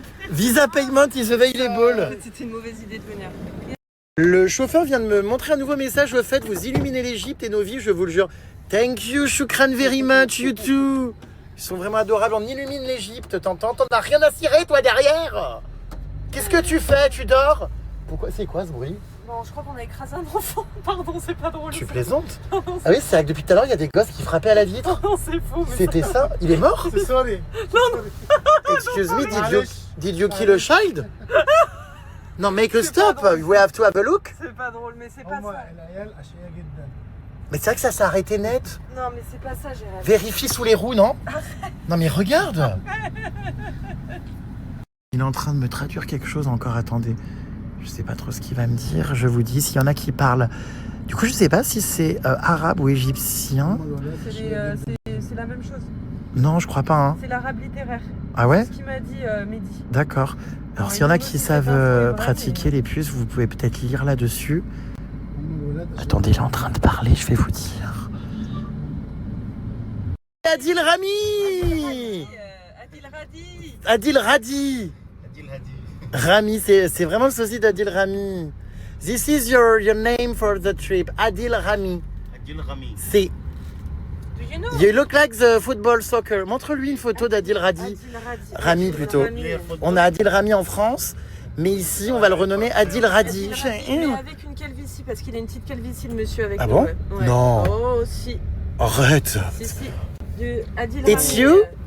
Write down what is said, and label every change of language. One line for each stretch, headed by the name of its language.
English: Visa Payment is available.
French: C'était une mauvaise idée de venir. Le chauffeur vient de me montrer un nouveau message. Au fait, vous illuminez l'Égypte et nos vies, je vous le jure.
English: Thank you, shukran very much, you too.
French: Ils sont vraiment adorables. On illumine l'Égypte, t'entends? T'en as rien à cirer, toi, derrière? Qu'est-ce que tu fais? Tu dors? Pourquoi? C'est quoi ce bruit? Non, je crois qu'on a écrasé un enfant. Pardon, c'est pas drôle. Tu plaisantes? Ah oui, c'est vrai que depuis tout à l'heure, il y a des gosses qui frappaient à la vitre. Non, c'est faux. Mais C'était ça? Il est mort? C'est ça, les.
English: Excuse me, did you kill a child?
French: Non,
English: make a stop. We have to have a look.
French: c'est pas drôle, mais c'est pas ça. Mais c'est vrai que ça s'est arrêté net. Non, mais c'est pas ça, Gérald. Vérifie sous les roues, non? Non, mais regarde. Il est en train de me traduire quelque chose encore, attendez. Je sais pas trop ce qu'il va me dire. Je vous dis, s'il y en a qui parlent. Du coup, je sais pas si c'est arabe ou égyptien. C'est la même chose. Non, je crois pas. Hein. C'est l'arabe littéraire. Ah ouais? C'est ce qu'il m'a dit Mehdi. D'accord. Alors, s'il y en a qui savent pratiquer les puces, vous pouvez peut-être lire là-dessus. Attendez, il est en train de parler, je vais vous dire. Adil Rami! Adil Radi. Adil Radi! Rami, c'est vraiment le sosie d'Adil Rami.
English: This is your name for the trip.
French: Adil Rami. Adil Rami. C'est.
English: Do you know? You look like the football soccer.
French: Montre-lui une photo d'Adil Radi. Adil Radi. Rami plutôt. Rami. On a Adil Rami en France, mais ici on va le renommer Adil Radi. Adil Radi, mais avec une calvitie, parce qu'il a une petite calvitie, le monsieur avec Ah nous, bon? ouais. Non. Oh, si. Arrête. Si. Adil
English: It's Rami, you?